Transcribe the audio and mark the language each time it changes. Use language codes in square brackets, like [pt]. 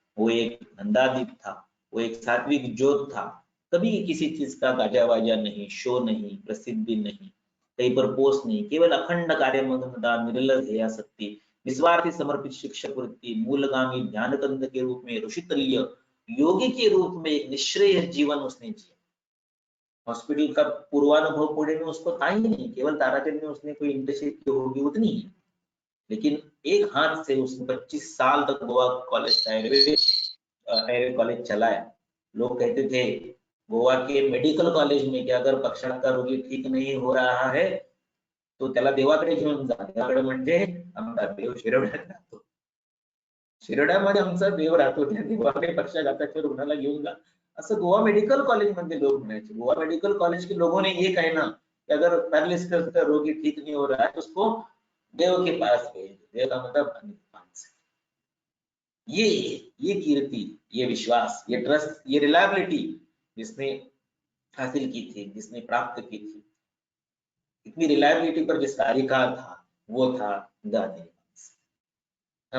[hi] वो एक धंधादीप था, वो एक सात्विक ज्योत था, कभी किसी चीज का गाजा वाजा नहीं, शो नहीं, प्रसिद्धि नहीं, कहीं पर पोस्ट नहीं, केवल अखंड कार्य मग्नता, निर्लज ध्येयासक्ति, निस्वार्थी समर्पित शिक्षक वृत्ति, मूलगामी ध्यानकंद के रूप में ऋषितुल्य योगी के रूप में एक निश्रेय जीवन उसने जिया। हॉस्पिटल का पूर्वानुभव पुणे में उसको था ही नहीं, केवल ताराचंद में उसने कोई इंटर्नशिप की होगी उतनी ही, लेकिन एक हाथ से उसने 25 साल तक गोवा कॉलेज आयुर्वेद कॉलेज चलाया। लोग कहते थे गोवा के मेडिकल कॉलेज में कि अगर पक्षाघात का रोगी ठीक नहीं हो रहा है तो [mr] त्याला देवाकडे घेऊन जा, देवाकडे म्हणजे आमचा देव शिरोड्यात राहतो, शिरोड्यामध्ये आमचा देव राहतो, त्या देवाकडे पक्षाघाताच्या रुग्णाला घेऊन जा, असं गोवा मेडिकल कॉलेज मध्ये लोग म्हणायचे। [hi] गोवा मेडिकल कॉलेज के लोगों ने ये कहना कि अगर पैरालिसिस का रोगी ठीक नहीं हो रहा है तो उसको देव के पास भेज दो, देव का मतलब अनिल पांसे। ये कीर्ति, ये विश्वास, ये ट्रस्ट, ये रिलायबिलिटी जिसने हासिल की थी, जिसने प्राप्त की थी, इतनी रिलायबिलिटी पर जिसका अधिकार था वो था अनिल पांसे।